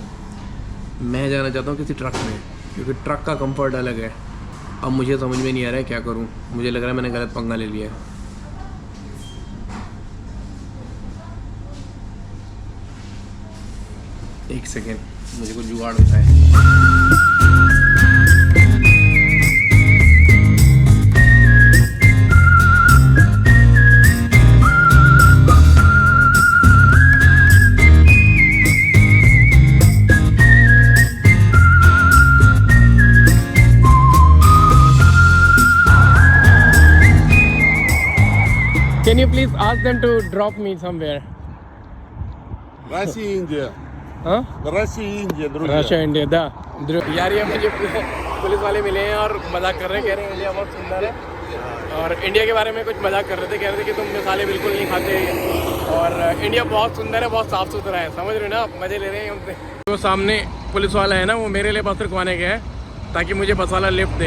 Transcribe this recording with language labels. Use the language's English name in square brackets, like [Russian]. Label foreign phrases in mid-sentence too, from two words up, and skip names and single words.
[Hindi] मैं जाना चाहता हूँ किसी ट्रक में क्योंकि ट्रक का कंफर्ट अलग है। अब मुझे समझ में नहीं आ रहा है क्या करूं। मुझे लग रहा है मैंने गलत पंगा ले लिया है। एक सेकेंड, मुझे कुछ जुगाड़ होता है। [English] Can you please ask them to drop me somewhere? [Russian] Россия, Индия. [Hindi] हाँ? [Russian] Россия, Индия, друзья. Россия Индия да. [Hindi] यार ये मुझे पुलिस वाले मिले हैं और मजाक कर रहे हैं, कह रहे हैं इंडिया बहुत सुंदर है और इंडिया के बारे में कुछ मजाक कर रहे थे। कह रहे थे कि तुम मसाले बिल्कुल नहीं खाते और इंडिया बहुत सुंदर है, बहुत साफ़ सुथरा है। समझ रहे हो ना आप, मज़े ले रहे हैं उनसे। जो सामने पुलिस वाला है ना वो मेरे लिए बस रुकवाने गया है ताकि मुझे बस वाला लिफ्ट दे।